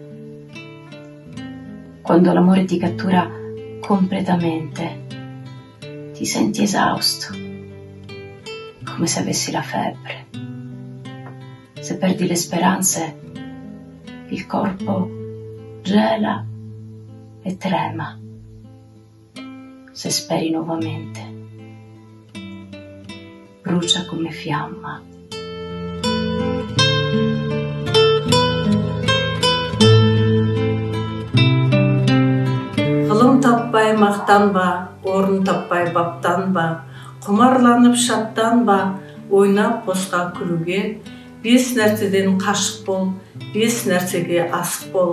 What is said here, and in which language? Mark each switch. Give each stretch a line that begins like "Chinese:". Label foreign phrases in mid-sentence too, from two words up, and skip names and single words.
Italian: Quando l'amore ti cattura completamente, ti senti esausto, come se avessi la febbre. Se perdi le speranze, il corpo gela e trema. Se speri nuovamente, brucia come fiamma.
Kazakh: Ғылым таппай мақтанба, орын таппай баптанба, құмарланып шаттанба, ойнап босқа күлуге, 5 нәрседен қашық бол, 5 нәрсеге асық бол.